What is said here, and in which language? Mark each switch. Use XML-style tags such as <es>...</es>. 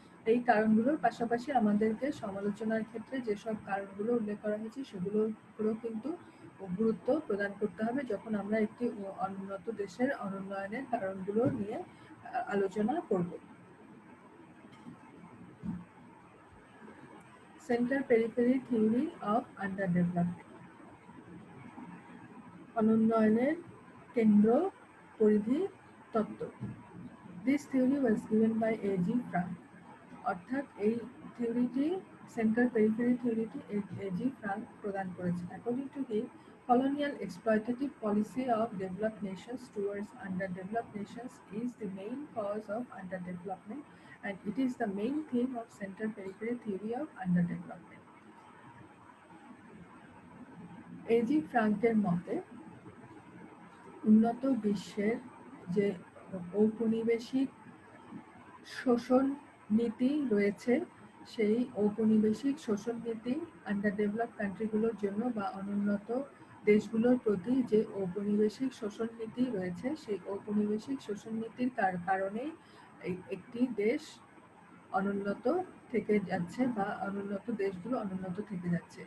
<bn>এই কারণগুলোর পাশাপাশি আমাদেরকে সমালোচনার ক্ষেত্রে যেসব কারণগুলো উল্লেখ করা হয়েছে সেগুলোও কিন্তু গুরুত্ব প্রদান করতে হবে যখন আমরা একটি অনুন্নত দেশের অনুন্নয়নের কারণগুলো নিয়ে আলোচনা করব।</bn> <en>centre periphery theory of under development,</en> <bn>অনুন্নয়নের কেন্দ্র পরিধি তত্ত্ব।</bn> <en>This theory was given by A.G. Frank.</en> <bn>অর্থাৎ এই থিওরিটি, সেন্টার পেরিফেরি থিওরিটি A.G. Frank প্রদান করেছেন।</bn> <en>According to him, colonial exploitative policy of developed nations towards underdeveloped nations is the main cause of underdevelopment, and it is the main theme of center periphery theory of underdevelopment.</en> <bn>A.G. ফ্রাঙ্কের মতে উন্নত বিশ্বের যে ঔপনিবেশিক শোষণ নীতি রয়েছে, সেই ঔপনিবেশিক শোষণ নীতি আন্ডার ডেভেলপড কান্ট্রিগুলোর জন্য বা অনুন্নত দেশগুলোর প্রতি যে ঔপনিবেশিক শোষণ নীতি রয়েছে, সেই ঔপনিবেশিক শোষণ নীতির কারণেই একটি দেশ অনুন্নত থেকে যাচ্ছে বা অনুন্নত দেশগুলো অনুন্নত থেকে যাচ্ছে।</bn>